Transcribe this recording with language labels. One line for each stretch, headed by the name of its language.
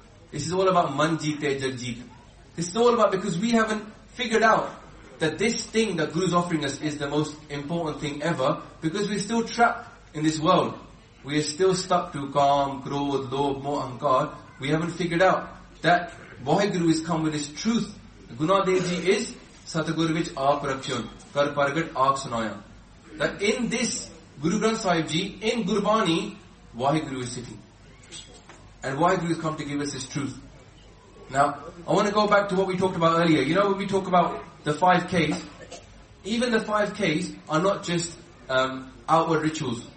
English: This is all about Manjeet and Jagjeet. This is all about because we haven't figured out that this thing that Guru is offering us is the most important thing ever, because we're still trapped in this world. We are still stuck to kaam, krodh, lobh, moh, ahankar. We haven't figured out that Vaheguru has come with this truth. Guna Dev Ji is
Punjabi: ਸਤਿਗੁਰ ਵਿਚ ਆਪ ਰਖਣ, ਕਰ ਪਰਗਟ ਆਖ ਸੁਣਾਇਆ.
English: That in this Guru Granth Sahib Ji, in Gurbani, Vaheguru is sitting. And Vaheguru has come to give us this truth. Now, I want to go back to what we talked about earlier. You know, when we talk about the 5 Ks, even the 5 Ks are not just outward rituals.